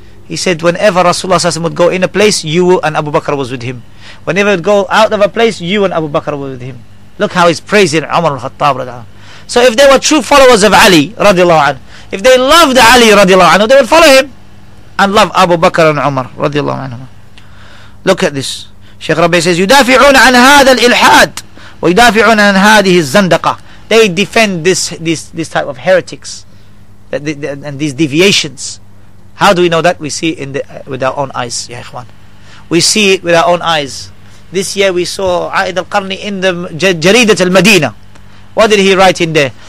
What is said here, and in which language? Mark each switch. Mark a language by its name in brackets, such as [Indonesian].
[English] He said, whenever Rasulullah sallallahu alaihi wasallam would go in a place, you and Abu Bakr was with him. Whenever he would go out of a place, you and Abu Bakr were with him. Look how he's praising Umar al-Khattab radiallahu anhu. So if they were true followers of Ali radiallahu anhu, if they loved Ali radiallahu anhu, they would follow him and love Abu Bakr and Umar radiallahu anhu. Look at this. Shaykh Rabee says, [Arabic] يدافعون عن هذا الإلحاد ويدافعون عن هذه الزندقة. [English] They defend this type of heretics and these deviations. How do we know that? We see it with our own eyes, ya ikhwan. We see it with our own eyes. This year we saw A'id al-Qarni in the Jaridat al-Madina. What did he write in there?